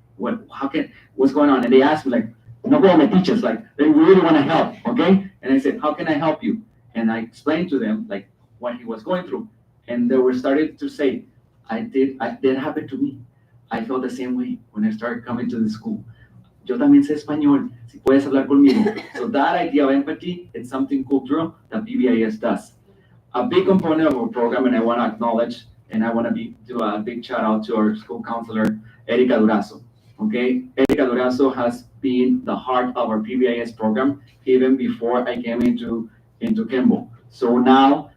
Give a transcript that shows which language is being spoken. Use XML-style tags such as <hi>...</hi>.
<en>What's going on? And they ask me like, no problem, teachers, like they really want to help, okay? And I said, how can I help you? And I explained to them like what he was going through. And they were starting to say, that happened to me. I felt the same way when I started coming to the school.</en> <es>Yo también sé español, si puedes hablar conmigo.</es> <en>So that idea of empathy, it's something cultural that PBIS does. A big component of our program, and I want to acknowledge, and I want to do a big shout out to our school counselor, Erica Durazo. Okay, Erica Durazo has been the heart of our PBIS program even before I came into Kimball. So now</en>